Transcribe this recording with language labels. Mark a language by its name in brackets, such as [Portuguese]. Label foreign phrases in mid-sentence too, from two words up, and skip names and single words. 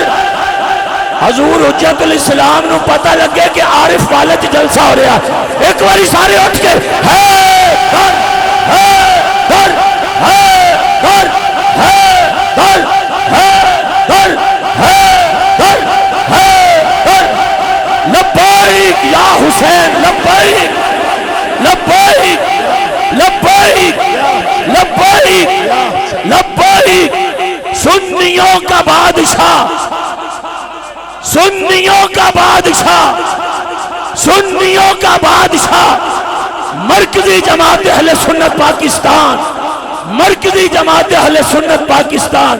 [Punjabi] حضور حجۃ الاسلام نوں پتا لگے کہ عارف والے چ جلسہ ہو رہا، اک باری سارے اٹھ کے حیدر، حیدر، حیدر، حیدر، حیدر، حیدر، حیدر, हैदर, हैदर, हैदर, हैदर, हैदर, [Arabic] لبيك يا حسين، لبيك، لبيك، لبيك، لبيك، لبيك. [Urdu] سنیوں کا بادشاہ، سنیوں کا بادشاہ، سنیوں کا بادشاہ، مرکزی جماعت اہل سنت پاکستان، مرکزی جماعت اہل سنت پاکستان.